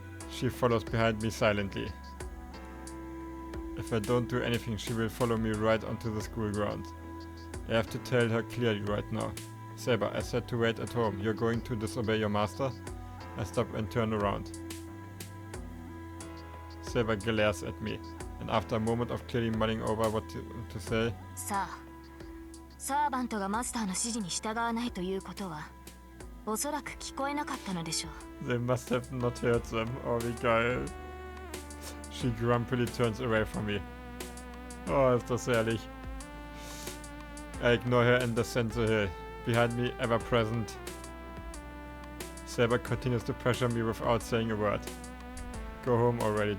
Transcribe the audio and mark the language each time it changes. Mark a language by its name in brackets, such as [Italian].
[English] She follows behind me silently. If I don't do anything, she will follow me right onto the school grounds. I have to tell her clearly right now. Saber, I said to wait at home. You're going to disobey your master? I stop and turn around. Saber glares at me, and after a moment of clearly mulling over what to say, [Japanese] さあ、サーバントがマスターの指示に従わないということは、おそらく聞こえなかったのでしょう。 [English] They must have not heard them. [German] Oh, wie geil. [English] She grumpily turns away from me. [German] Oh, ist das herrlich. [English] I ignore her and descend the hill. Behind me, ever present, Saber continues to pressure me without saying a word. Go home already.